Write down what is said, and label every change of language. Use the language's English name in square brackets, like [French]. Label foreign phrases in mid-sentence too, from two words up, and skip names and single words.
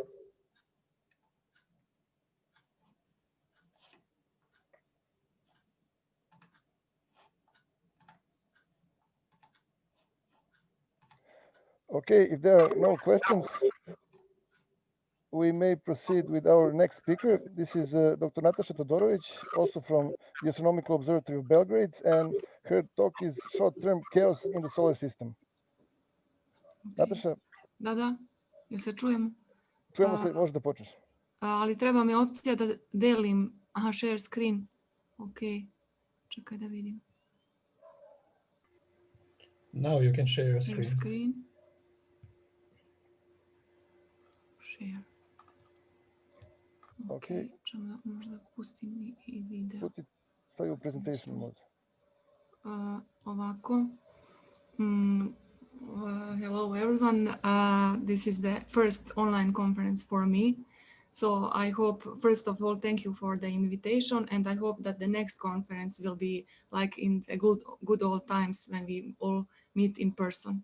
[English] Okay, if there are no questions, we may proceed with our next speaker. This is Dr. Nataša Todorović, also from the Astronomical Observatory of Belgrade, and her talk is Short-Term Chaos in the Solar System. Okay. Nataša? [Serbian] Da, jel se čujemo? Čujemo se, možeš da počneš. Ali treba mi opcija da delim, [English] share screen. [Serbian] Ok, čekaj da vidim. [English] Now you can share your Share screen. Share. [Serbian] Ok, čemu možda pustim i video. Stavi u [English] presentation mode. Ovako. Hello everyone. This is the first online conference for me. So I hope, first of all, thank you for the invitation, and I hope that the next conference will be like in the good old times when we all meet in person.